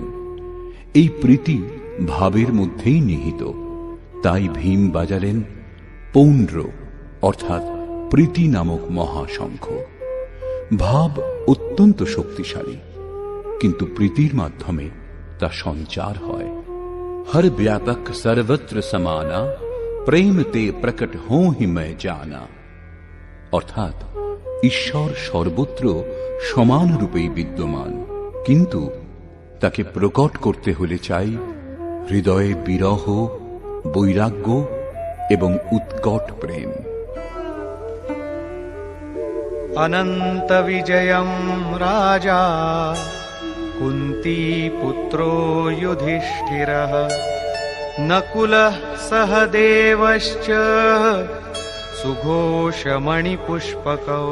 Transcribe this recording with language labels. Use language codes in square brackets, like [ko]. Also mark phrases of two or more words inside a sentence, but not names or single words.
[bn] এই প্রীতি ভাবের মধ্যেই নিহিত, তাই ভীম বাজালেন পৌণ্ড্র অর্থাৎ প্রীতি নামক মহাশঙ্খ। ভাব অত্যন্ত শক্তিশালী, কিন্তু প্রীতির মাধ্যমে তা সঞ্চার হয়। [awa] हर व्यापक सर्वत्र समाना प्रेम ते प्रकट हो ही मैं जाना, [bn] অর্থাৎ ঈশ্বর সর্বত্র সমান রূপেই বিদ্যমান, কিন্তু তাকে প্রকট করতে হলে চাই হৃদয়ে বিরহ, বৈরাগ্য এবং উৎকট প্রেম। [sa] অনন্ত বিজয়ম রাজা কুন্তী পুত্র যুধিষ্ঠিরঃ নকুলঃ সহদেবশ্চ সুঘোষমণিপুষ্পকৌ।